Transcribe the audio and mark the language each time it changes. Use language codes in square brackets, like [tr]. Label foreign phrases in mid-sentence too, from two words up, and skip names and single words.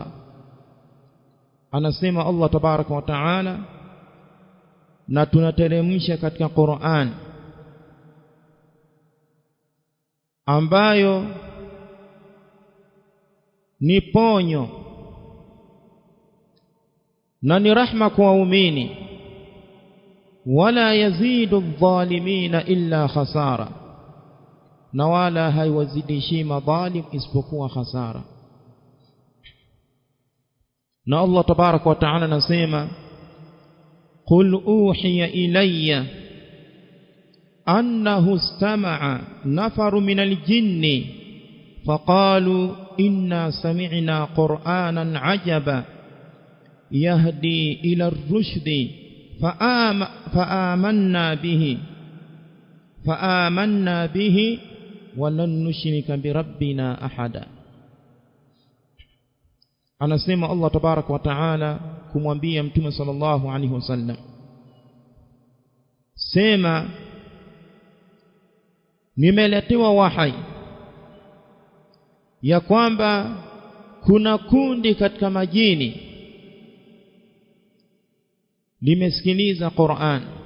[sw] Anasema [ar] الله تبارك وتعالى, [sw] na tunateremsha katika Qur'an ambayo ni ponyo na ni rahma kwa waumini, [ar] ولا يزيد الظالمين إلا خسارا, [sw] na wala haiwazidishi madhalim isipokuwa khasara. Na [ar] الله تبارك وتعالى [sw] anasema, [ar] قل أوحي إلي أنه استمع نفر من الجن فقالوا إنا سمعنا قرآنا عجبا يهدي إلى الرشد فآمنا به ولن نشرك بربنا أحدا. [sw] Anasema [ar] الله تبارك وتعالى [sw] kumwambia Mtume [ar] صلى الله عليه وسلم, [sw] sema, nimeletewa wahai ya kwamba kuna kundi katika majini limesikiliza Qur'an.